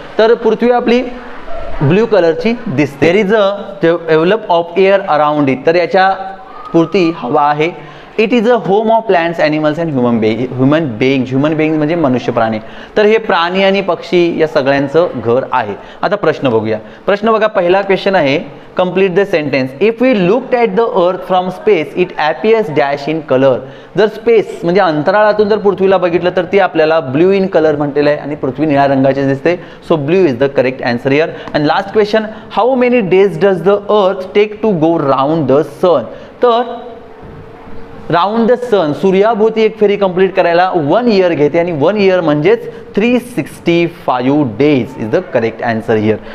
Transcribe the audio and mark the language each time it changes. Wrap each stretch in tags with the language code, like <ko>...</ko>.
<mr>तर पृथ्वी आपली ब्ल्यू कलरची दिसते.</mr> <en>there is a develop of air around it,</en> <mr>तर याच्या पुरती हवा आहे.</mr> <en>it is a home of plants, animals and human beings, human beings</en> <mr>म्हणजे मनुष्य प्राणी. तर हे प्राणी आणि पक्षी या सगळ्यांचं घर आहे. आता प्रश्न बघूया. प्रश्न बघा, पहिला क्वेश्चन आहे,</mr> <en>Complete the sentence. If we looked at the earth from space it appears dash in colour.</en> <mr>जर स्पेस म्हणजे अंतराळातून जर पृथ्वीला बघितलं तर ती आपल्याला</mr> <en>blue in colour</en> <mr>म्हटलेलं आहे आणि पृथ्वी निळ्या रंगाची दिसते.</mr> <en>So blue is the correct answer here. And last question, how many days does the earth take to go round the sun.</en> <mr>तर</mr> <en>round the sun,</en> <mr>सूर्याभोवती एक फेरी कंप्लीट करायला 1 year घेते आणि 1 year म्हणजेच 365 days</mr> <en>Is the correct answer here.</en>